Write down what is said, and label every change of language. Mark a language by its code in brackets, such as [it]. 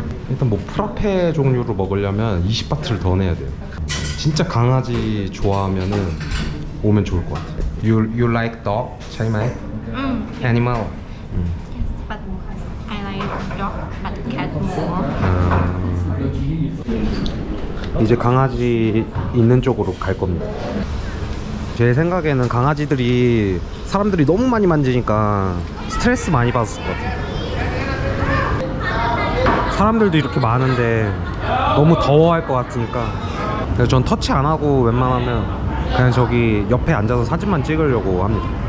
[ko] 일단 뭐 프라페 종류로 먹으려면 20바트를 더 내야 돼요. 진짜 강아지 좋아하면은 오면 좋을 것 같아요. [en] You like dog? [th] ใช่ไหม? [en] Animal. But I like dog, but cat more. [ko] 이제 강아지 있는 쪽으로 갈 겁니다. 제 생각에는 강아지들이 사람들이 너무 많이 만지니까 스트레스 많이 받았을 것 같아요. 사람들도 이렇게 많은데 너무 더워할 것 같으니까 그래서 전 터치 안 하고 웬만하면 그냥 저기 옆에 앉아서 사진만 찍으려고 합니다.